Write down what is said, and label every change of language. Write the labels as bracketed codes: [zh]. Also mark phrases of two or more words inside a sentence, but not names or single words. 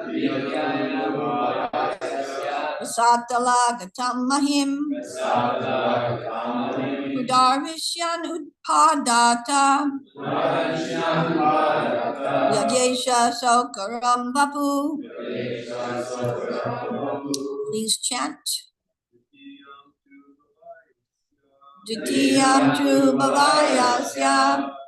[sa] सतलगतम् महीम्. उद्धरिष्यन् उपादत्त. यज्ञेश सौकरम् वपु. [en] Please chant. [sa] द्वितीयम् तु भवायस्य.